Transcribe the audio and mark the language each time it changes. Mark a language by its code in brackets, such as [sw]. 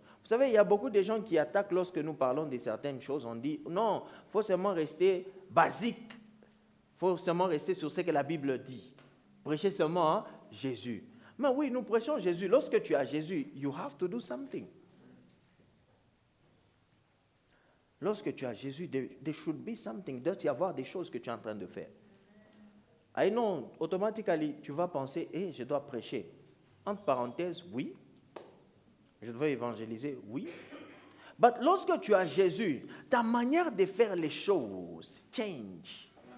[fr] Vous savez, il y a beaucoup de gens qui attaquent lorsque nous parlons de certaines choses. On dit non, il faut seulement rester basique. Il faut seulement rester sur ce que la Bible dit. Prêcher seulement Jésus. Mais oui, nous prêchons Jésus. Lorsque tu as Jésus, [en] you have to do something. [fr] Lorsque tu as Jésus, [en] there should be something. [fr] Il doit y avoir des choses que tu es en train de faire. Ah non, automatiquement, tu vas penser, je dois prêcher. Entre parenthèses, oui. Je dois évangéliser, oui. Mais lorsque tu as Jésus, ta manière de faire les choses change.